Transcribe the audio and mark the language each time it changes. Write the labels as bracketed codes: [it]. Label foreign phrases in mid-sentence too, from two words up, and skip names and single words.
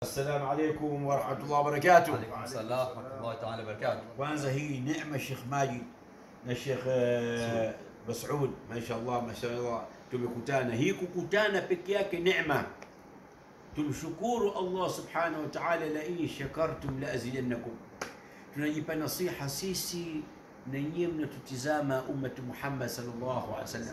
[ar] السلام عليكم ورحمة الله وبركاته. وعليكم السلام ورحمة الله تعالى وبركاته. [sw] kwanza hii neema Sheikh Majid na Sheikh Mas'ud, [ar] ما شاء الله ما شاء الله, [sw] tumekutana. Hii kukutana peke yake neema. Tumshukuru Allah [ar] سبحانه وتعالى لئن شكرتم لأزيدنكم. [sw] Tunajipa nasiha sisi na nyinyi mnatutizama [ar] أمة محمد صلى الله عليه وسلم.